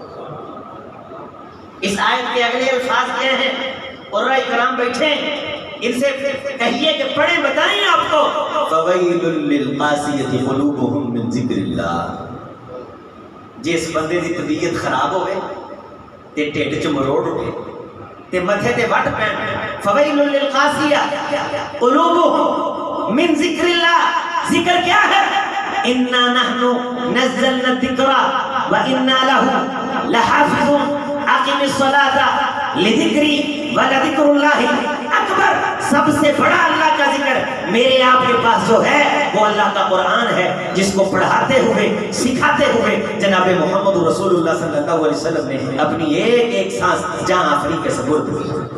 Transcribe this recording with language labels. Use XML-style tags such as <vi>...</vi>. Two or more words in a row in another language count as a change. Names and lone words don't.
<ur>اس آیت کے اگلے الفاظ کیا ہیں؟ قرآن کرام بیٹھے ان سے کہیے کہ پڑھیں، بتائیں آپ کو۔</ur> <ar>فویل للقاسیۃ قلوبہم من ذکر اللہ،</ar> <pa>جس بندے دی طبیعت خراب ہوئے تے ٹھڈ چ مروڑ اٹھے تے متھے تے وٹ پین،</pa> <ar>فویل للقاسیۃ قلوبہم من ذکر اللہ،</ar> <ur>ذکر کیا ہے؟</ur> <ar>انا نحن نزلنا الذکر وانا لہ لحافظون، اقم الصلاۃ لذکری ولذکر اللہ اکبر،</ar> <ur>سب سے بڑا اللہ کا ذکر میرے آپ کے پاس جو ہے وہ اللہ کا قرآن ہے، جس کو پڑھاتے ہوئے سکھاتے ہوئے جناب محمد رسول اللہ صلی اللہ علیہ وسلم نے اپنی ایک ایک سانس جان آفرین کے سپرد کی۔</ur>